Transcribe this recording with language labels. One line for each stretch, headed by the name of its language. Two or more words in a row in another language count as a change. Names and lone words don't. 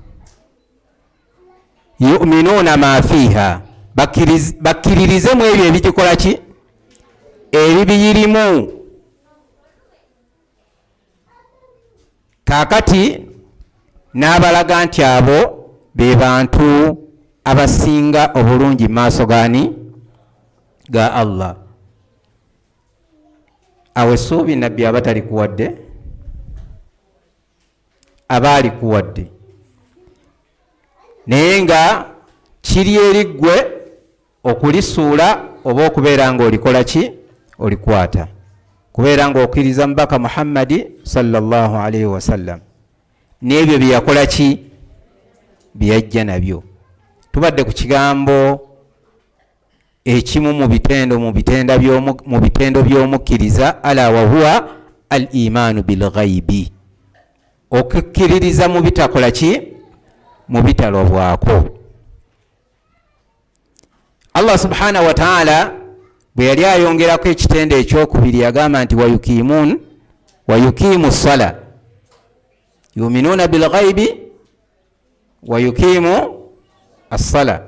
Arabic: يؤمنون ما فيها,
Ganda: bakkiririze mu ebyo ebigikola ki? Ebibiyirimu. Kaakati n'abalaga nti abo be bantu abasinga obulungi mu maaso gani? Ga Allah. Awe suubi nabbi abatali kuwadde, abaali kuwadde, naye nga kiri eriggwe okulisuula oba okubeera nga olikola ki? Olikwata. Kubeera nga okkiriza mubaka Muhammadi
Arabic: صلى الله عليه وسلم
Ganda: n'ebyo bye yakola ki? Bye yajja nabyo. Tubadde ku kigambo ekimu mu bitendo by'omukkiriza,
Arabic: ألا وهو الإيمان بالغيب,
Ganda: okukkiririza mu bitakola ki? Mu bitalobwako.
Arabic: الله سبحانه وتعالى
Ganda: bwe yali ayongerako ekitendo ekyokubiri yagamba nti
Arabic: ويقيمون الصلاة يؤمنون بالغيب ويقيمون الصلاة.